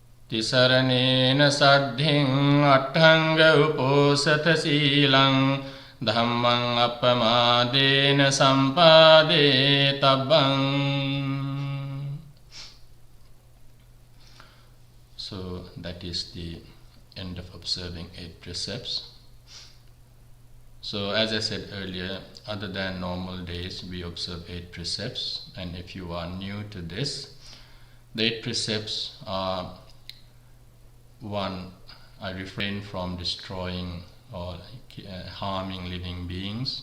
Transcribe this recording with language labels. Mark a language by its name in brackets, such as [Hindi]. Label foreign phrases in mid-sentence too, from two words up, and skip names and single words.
[Pali] තිසරණේන සද්ධින් අට්ඨංග උපෝසත සීලං ධම්මං අප්පමාදේන සම්පාදේ තබ්බං. [English] So that is the end of observing 8 precepts. So as I said earlier, other than normal days, we observe 8 precepts. And if you are new to this, the 8 precepts are: 1, I refrain from destroying or harming living beings.